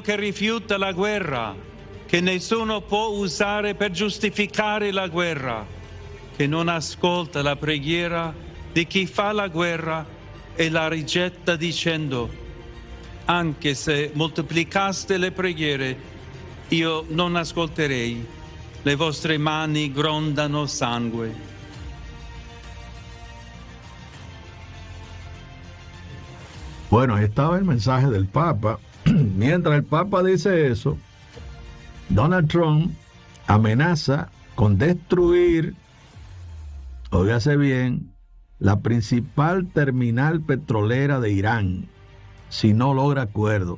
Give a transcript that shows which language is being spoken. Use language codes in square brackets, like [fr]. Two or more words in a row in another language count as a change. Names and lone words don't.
[it] che rifiuta la guerra, che nessuno può usare per giustificare la guerra, che non ascolta la preghiera di chi fa la guerra e la rigetta dicendo: anche se moltiplicaste le preghiere, io non ascolterei, le vostre mani grondano sangue. [es] Bueno, ahí estaba el mensaje del Papa. Mientras el Papa dice eso, Donald Trump amenaza con destruir, óigase bien, la principal terminal petrolera de Irán si no logra acuerdo.